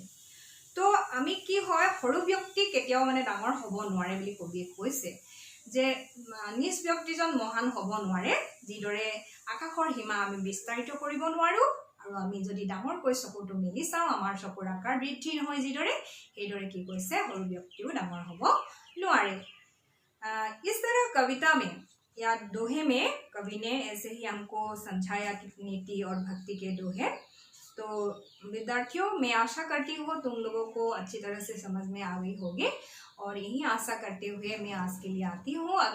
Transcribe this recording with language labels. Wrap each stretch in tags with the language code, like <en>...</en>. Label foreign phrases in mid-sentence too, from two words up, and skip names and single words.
<as>তো আমি কি হয়, সৰু ব্যক্তি কেতিয়াও ডাঙৰ হ'ব নোৱাৰে বুলি কবিয়ে কৈছে, যে নিজ ব্যক্তিজন মহান হ'ব নোৱাৰে। যিদৰে আকাশৰ সীমা আমি বিস্তাৰিত কৰিব নোৱাৰো, আৰু আমি যদি ডাঙৰকৈ চকুটো মেলি চাওঁ আমাৰ চকুৰ আকাৰ বৃদ্ধি নহয় যিদৰে, সেইদৰে কি কৈছে সৰু ব্যক্তিও ডাঙৰ হ'ব নোৱাৰে।</as> <hi>इस तरह कविता में या दोहे में कवि ने ऐसे ही हमको समझाया कि नीति और भक्ति के दोहे। तो विद्यार्थियों, मैं आशा करती हूँ तुम लोगों को अच्छी तरह से समझ में आ गई होगी, और यही आशा करते हुए मैं आज के लिए आती हूँ।</hi>